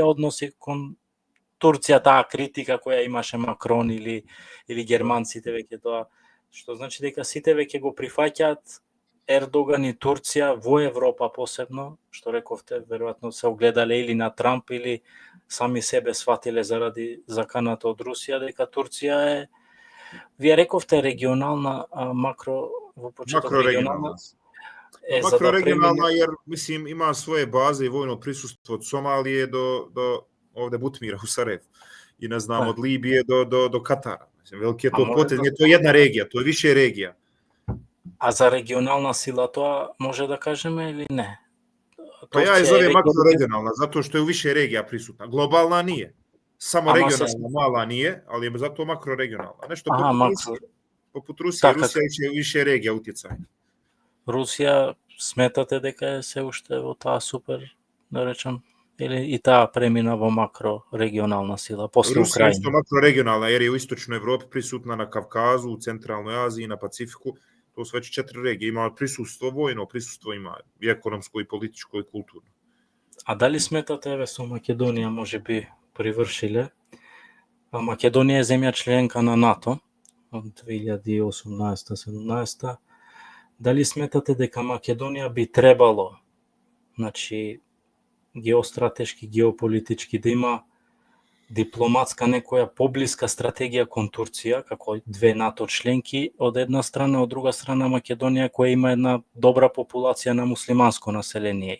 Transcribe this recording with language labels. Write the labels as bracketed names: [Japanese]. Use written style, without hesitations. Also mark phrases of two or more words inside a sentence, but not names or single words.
[Macedonian] односи кон Турција, таа критика која имаше Макрон или германците веќе тоа, што значи дека сите веќе го прифаќаат Ердоган и Турција во Европа посебно, што рековте, веројатно се огледале или на Трамп или сами себе сватиле заради заканата од Русија дека Турција е, вие рековте регионална, макро во почеток регионална. [Bosnian] Makroregionalna jer, mislim, ima svoje baze i vojno prisustvo od Somalije do ovde Butmira u Sarajevu. I ne znam, od Libije do Katara. Mislim, veliki je to potez, nije to jedna regija, to je više regija. A za regionalna sila тоа može da kažeme ili ne? Pa ja je zovem makroregionalna, zato što je u više regija prisutna. Globalna nije. Samo regionalna mala nije, ali je zato makroregionalna. Nešto poput Rusije. Rusija će u više regija utjecajna. [Macedonian] Русија сметате дека е се уште во таа супер, да речам, или и таа премина во макрорегионална сила после Украина? Русија е макрорегионална, [Bosnian] jer je u istočnoj Evropi prisutna, na Kavkazu, u centralnoj Aziji, na Pacifiku. To su već 4 regije. Ima prisustvo vojno, prisustvo ima [Macedonian] и економско, и политичко, и културно. А дали сметате, еве со Македонија може би привршиле? Македонија е земја членка на НАТО од 2018-17. Дали сметате дека Македонија би требало, значи, геостратешки, геополитички, да има дипломатска некоја поблиска стратегија кон Турција, како две НАТО членки, од една страна, од друга страна Македонија, која има една добра популација на муслиманско население.